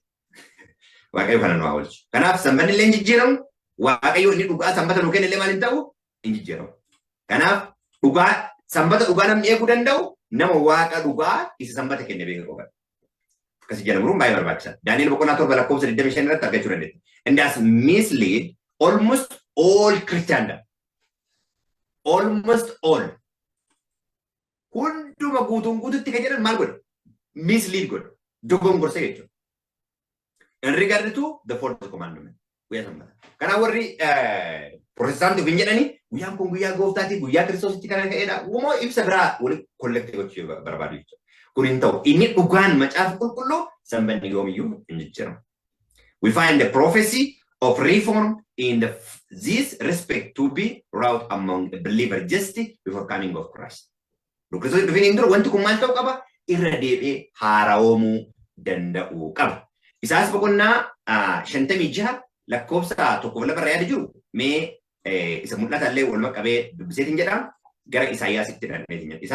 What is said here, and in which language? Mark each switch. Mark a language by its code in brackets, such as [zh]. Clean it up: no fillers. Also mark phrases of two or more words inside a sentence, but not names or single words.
[om] Waaqayyo kana nu haa oolchu. Kanaaf sanbanni illee hin jijjiiramu. Waaqayyo inni dhugaa sanbata nu kenne illee maal hin ta'u? Hin jijjiiramu. Kanaaf dhugaa sanbata dhugaa namni eeguu danda'u nama waaqa dhugaa isa sanbata kenne beeku qofadha. Akkasii jedhamuun baay'ee barbaachisaadha. Daani'el boqonnaa 7 lakkoofsa 25 irratti argachuu dandeenya. [en] And has misled almost all Christendom. Almost all. [om] hunduma guutuutti kan jedhan maal godha? Mislead godha. Dogongorsa jechuudha. [en] In regard to the fourth commandment. [om] Guyyaa sanbata. Kanaaf warri Protestaantii ofiin jedhanii guyyaan kun guyyaa gooftaati guyyaa Kiristoositti kana ka'edha. Uumoo ibsa biraa waliin kollektii gochuu barbaadu jechuudha. Kun hin ta'u. Inni dhugaan macaafa qulqulluu sanbanni yoomiyyuu hin jijjiiramu. [en] We find the prophecy of reform in this respect to be wrought among the believer just before coming of Christ. [om] Kiristoos dhufeen hin dura wanti kun maal ta'uu qaba? Irra deebi'ee haaraa'omuu danda'uu qaba. Isaas boqonnaa 56 lakkoofsa tokkoof lafarra yaada jiru mee isa mul'ata illee walumaa qabee dubbiseetiin jedha gara Isaayyaasitti dhaqneetiin jedha.